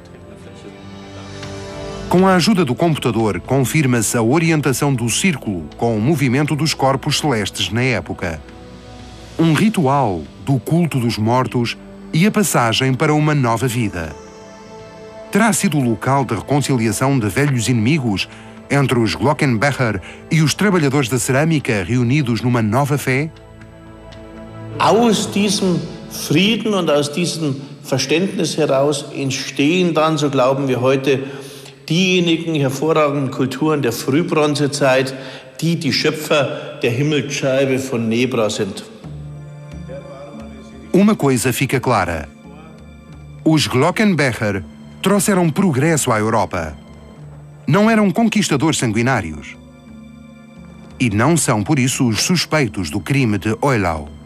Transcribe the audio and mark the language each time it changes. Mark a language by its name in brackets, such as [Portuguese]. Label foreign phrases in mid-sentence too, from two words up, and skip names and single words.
[Portuguese] Com a ajuda do computador, confirma-se a orientação do círculo com o movimento dos corpos celestes na época. Um ritual do culto dos mortos e a passagem para uma nova vida. Terá sido o local de reconciliação de velhos inimigos entre os Glockenbecher e os trabalhadores da cerâmica reunidos numa nova fé? [German] Aus diesem Frieden und aus diesem Verständnis heraus entstehen dann, so glauben wir heute, diejenigen hervorragenden Kulturen der Frühbronzezeit, die die Schöpfer der Himmelsscheibe von Nebra sind. [Portuguese] Uma coisa fica clara. Os Glockenbecher trouxeram progresso à Europa. Não eram conquistadores sanguinários. E não são, por isso, os suspeitos do crime de Eylau.